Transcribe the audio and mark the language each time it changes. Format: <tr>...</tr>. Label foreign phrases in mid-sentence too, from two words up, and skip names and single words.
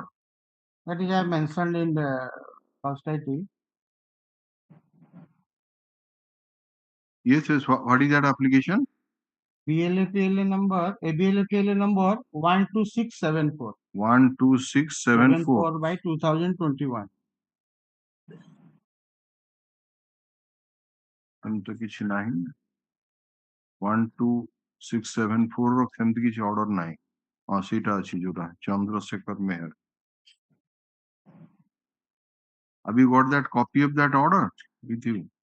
<en>That is I have mentioned in the first item. Yes. What is that application? BLAPL number 12674. 12674 by 2021.</en> <or>ଏମିତି କିଛି ନାହିଁ 12674 ର ସେମିତି କିଛି ଅର୍ଡର ନାହିଁ ହଁ ସେଇଟା ଅଛି ଯୋଉଟା ଚନ୍ଦ୍ରଶେଖର ମେହର</or> <en>have you got that copy of that order with you</en>